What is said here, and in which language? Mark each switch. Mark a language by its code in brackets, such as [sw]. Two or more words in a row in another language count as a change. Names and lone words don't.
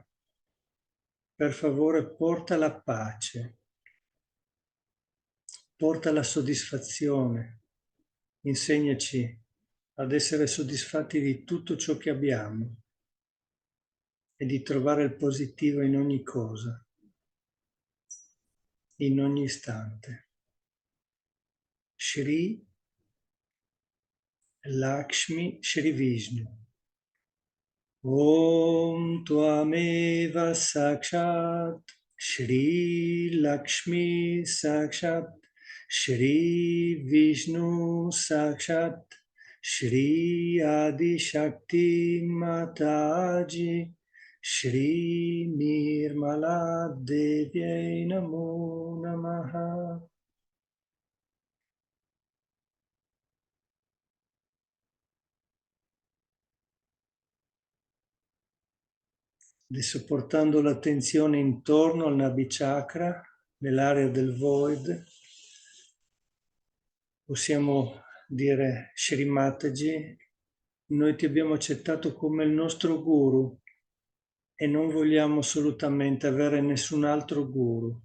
[it] Per favore, porta la pace, porta la soddisfazione. Insegnaci ad essere soddisfatti di tutto ciò che abbiamo e di trovare il positivo in ogni cosa, in ogni istante. Shri Lakshmi Shri Vishnu. [sa] ॐ त्वमेव साक्षात् श्री लक्ष्मी साक्षात् श्री विष्णु साक्षात् श्री आदि शक्ति माताजी श्री निर्मला देव्यै नमो नमः. [it] Adesso portando l'attenzione intorno al Nabi Chakra, nell'area del Void, possiamo dire, Shri Mataji, noi ti abbiamo accettato come il nostro guru e non vogliamo assolutamente avere nessun altro guru.